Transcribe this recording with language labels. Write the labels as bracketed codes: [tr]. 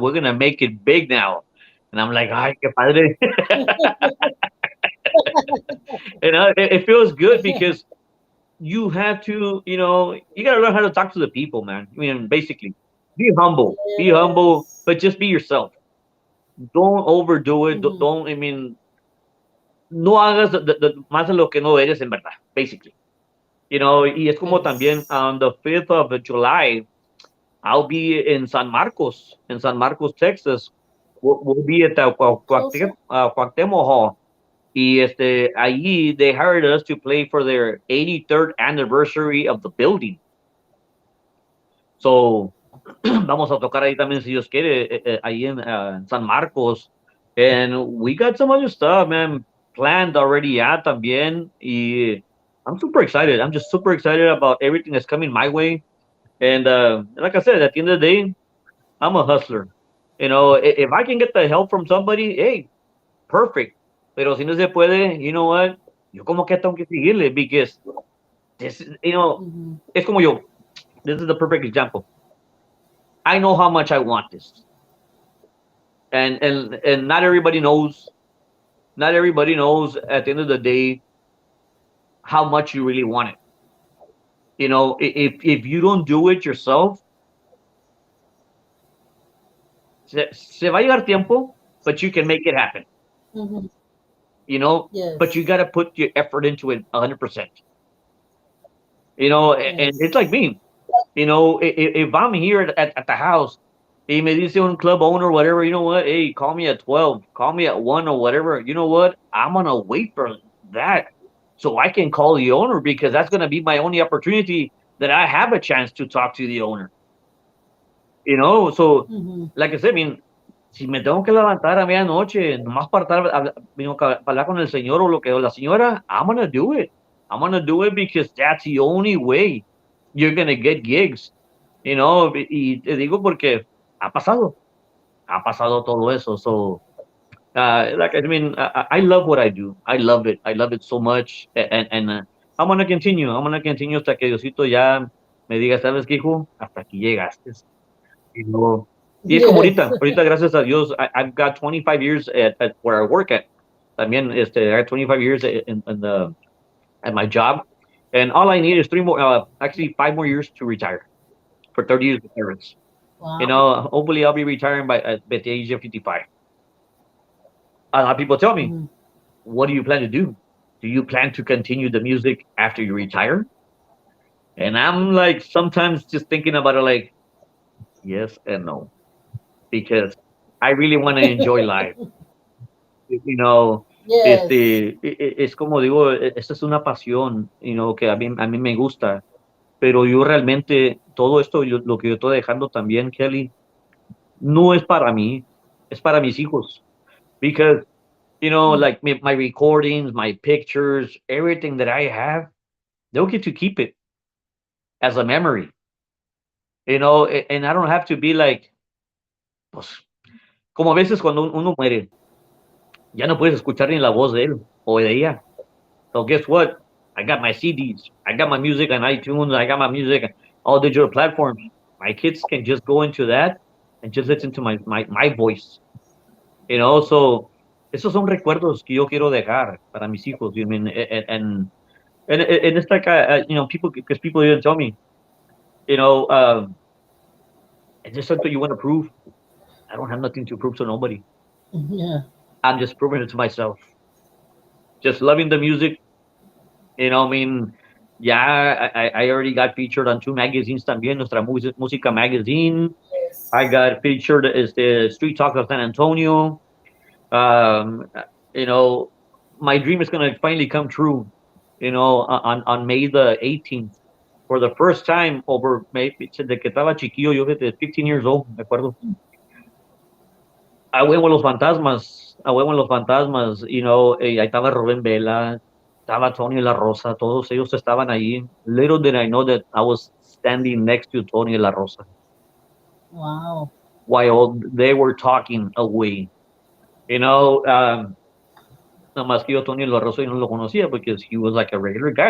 [en] We're gonna make it big now. And I'm like, [es] ay, qué padre. [en] It feels good because you have to, you got to learn how to talk to the people, man. I mean, basically, be humble, Yes. but just be yourself. don't overdo it. Mhm. Don't, I mean, [es] no hagas más de lo que no eres en verdad, basically. Y es como también [en] Yes. on the 5th of July, I'll be in San Marcos, Texas. We'll be at the Closer. Cuauhtémoc Hall. [es] Y allí [en] they hired us to play for their 83rd anniversary of the building. [es] So, vamos a tocar ahí también, si Dios quiere, ahí en San Marcos. [en] And we got some other stuff, man, planned already [es] ya también. [en] Y I'm super excited. I'm just super excited about everything that's coming my way. And like I said, at the end of the day, I'm a hustler. If I can get the help from somebody, hey, perfect. [es] Pero si no se puede, [en] you know what? [es] Yo como que tengo que seguirle because Mhm. es como yo. [en] This is the perfect example. I know how much I want this. And not everybody knows. Not everybody knows at the end of the day how much you really want it. If you don't do it yourself, [es] se va a llevar tiempo, [en] but you can make it happen. Mhm. But you got Yes. to put your effort into it 100%. And it's like Yes. me. If I'm here at the house, [es] y me dice un [en] club owner or whatever, you know what? Hey, call me at 12, call me at 1 or whatever. You know what? I'm going to wait for that so I can call the owner because that's going to be my only opportunity that I have a chance to talk to the owner. So Mhm. like I said, I mean, [es] si me tengo que levantar a medianoche, nomás para para hablar con el señor o lo que o la señora, [en] I'm gonna do it. I'm gonna do it because that's the only way you're gonna get gigs. [es] Y te digo porque ha pasado todo eso. [en] So, like I mean, I love what I do. I love it. I love it so much, and I'm gonna continue. I'm gonna continue [es] hasta que Diosito ya me diga, ¿sabes qué, hijo? Hasta aquí llegaste. Y no y es como [en] Yes. [es] ahorita gracias a Dios, [en] I've got 25 years at where I work at. También, I have 25 years at my job, and all I need is actually 5 more years to retire for 30 years of service. Wow. Hopefully I'll be retiring by the age of 55. A lot of people tell me, Mhm. what do you plan to do? Do you plan to continue the music after you retire? And I'm like, sometimes just thinking about it like, yes and no, because I really want to enjoy life. you know, Yes. [es] es como digo, esta es una pasión, que a mí me gusta, pero yo realmente, todo esto, lo que yo estoy dejando también, Kelly, no es para mí, es para mis hijos. [en] Because, Mm. like my recordings, my pictures, everything that I have, they'll get to keep it as a memory, and I don't have to be like, [es] pues, como a veces cuando uno muere, ya no puedes escuchar ni la voz de él o de ella. [en] So guess what? I got my CDs. I got my music on iTunes. I got my music on all digital platforms. My kids can just go into that and just listen to my voice. [es] So esos son recuerdos que yo quiero dejar para mis hijos. [en] I mean, and it's like people because people even tell me, you know, um, is this something you want to prove? I don't have nothing to prove to nobody. Yeah. I'm just proving it to myself. Just loving the music. I mean, yeah, I already got featured on two magazines también, Nuestra Música magazine. I Yes. got featured as the Street Talk of San Antonio. Um, you know, my dream is gonna finally come true. On May the 18th, for the first time over maybe [es] desde que estaba chiquillo, yo desde [en] 15 years old, [es] me acuerdo. A huevo los fantasmas, a huevo los fantasmas, ahí estaba Rubén Vela, estaba Tony La Rosa, todos ellos estaban ahí. [en] Little did I know that I was standing next to Tony La Rosa Wow. while they were talking away. You know, um, [es] Nomás que yo Tony La Rosa yo no lo conocía [en] because he was like a regular guy.